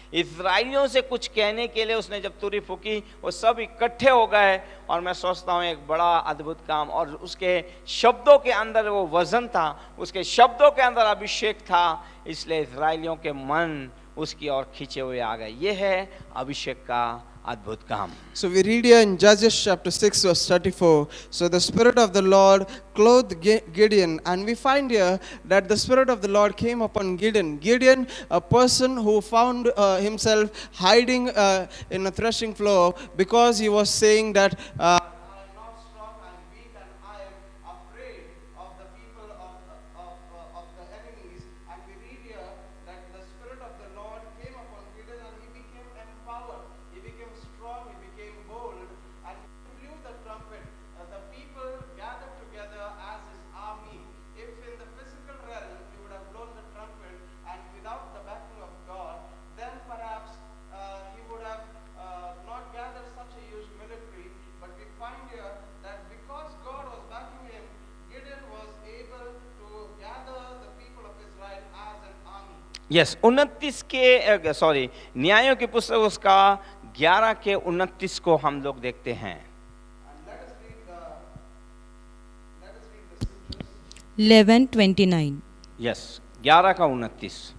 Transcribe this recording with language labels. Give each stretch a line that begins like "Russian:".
Hindi: इस्राएलियों से कुछ कहने के लिए उसने जब तुरई फूकी, वो सब इकट्ठे हो गए और मैं सोचता हूँ एक बड़ा अद्भुत काम। और उसके शब्दों के अंदर वो वजन था, उसके शब्दों के अंदर अभिषेक था, इसलिए इस्राएलियों के मन उसकी ओर खींचे हुए आ गए। ये है अभिषेक का अद्भुत काम।
English: So we read here in Judges chapter 6 verse 34. So the Spirit of the Lord clothed Gideon, and we find here that the Spirit of the Lord came upon Gideon. Gideon, a person who found himself hiding in a threshing floor because he was saying that I am not strong, I am weak, and I am afraid of the people of the enemies. And we read here that the Spirit of the Lord came upon Gideon and he became empowered. He became strong, he became bold, and he blew the trumpet. The people gathered together as his army. If in the physical realm he would have blown the trumpet and without the backing of God, then perhaps he would have not gathered such a huge military. But we find here that because God was backing him, Gideon was able to gather the people of Israel as an army.
Hindi: Yes, 29 के sorry न्यायों की पुस्तक उसका 11 के 29 को हम लोग देखते हैं। 11:29। यस, 11 का 29।